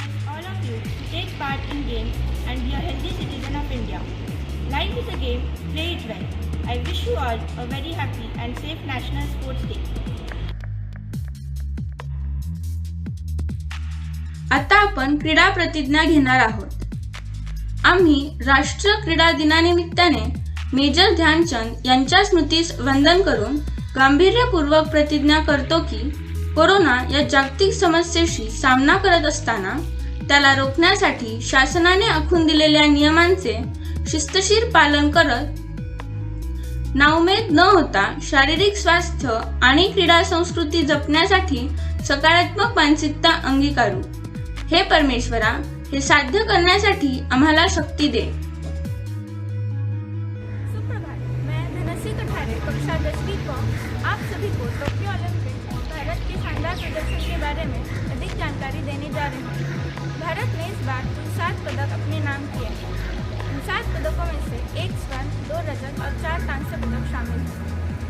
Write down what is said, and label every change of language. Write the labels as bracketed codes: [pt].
[en] All of you take part in games and be a healthy citizen of India. Life is a game, play it well. I wish you all a very happy and safe National Sports Day. [mr] आता आपण क्रीडा प्रतिज्ञा घेणार आहोत. आम्ही राष्ट्रीय क्रीडा दिनानिमित्ताने major Dhyanchand यांच्या स्मृतीस वंदन करून गांभीर्यपूर्वक प्रतिज्ञा करतो की कोरोना या जागतिक समस्येशी सामना करत असताना त्याला रोखण्यासाठी शासनाने आखून दिलेल्या नियमांचे शिस्तशीर पालन करत नाउमेद न होता शारीरिक स्वास्थ्य आणि क्रीडा संस्कृती जपण्यासाठी सकारात्मक मानसिकता अंगीकारू. हे परमेश्वरा, हे साध्य करण्यासाठी आम्हाला शक्ती दे. [hi] सुप्रभात, मैं धनश्री कठारे कक्षा 10वीं को आप सभी को टोक्यो ओलंपिक भारत के शानदार प्रदर्शन के बारे में अधिक जानकारी देने जा रही हूँ. भारत ने इस बार कुल 7 पदक अपने नाम किए हैं. इन 7 पदकों में से 1 स्वर्ण, 2 रजत और 4 कांस्य पदक शामिल हैं.